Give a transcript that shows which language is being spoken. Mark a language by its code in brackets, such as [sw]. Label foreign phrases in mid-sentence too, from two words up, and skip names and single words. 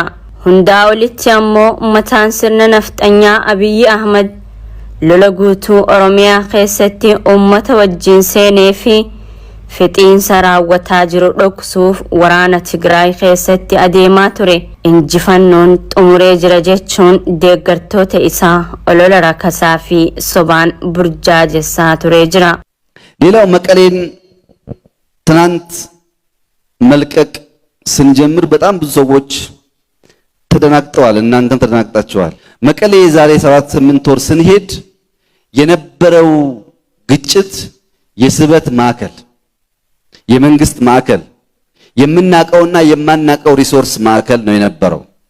[om] Hundaa olitti ammoo mataan sirna nafxanyaa Abiyyi Ahmad lola guutuu Oromiyaa keessatti uummata wajjin seenee fi fixiinsa raawwataa jiru dhoksuuf waraana Tigraay keessatti adeemaa ture injifannoon xumuree jira jechuun deeggartoota isaa olola rakasaa fi sobaan burjaajessaa ture jira. [am] ሌላው መቀሌን ትናንት መልቀቅ ስንጀምር በጣም ብዙ ሰዎች ተደናግጠዋል። እናንተም ተደናግጣችኋል። መቀሌ ዛሬ 7-8 ወር ስንሄድ የነበረው ግጭት የስበት ማዕከል የመንግስት ማዕከል የምናቀውና የማናቀው ሪሶርስ ማዕከል ነው የነበረው።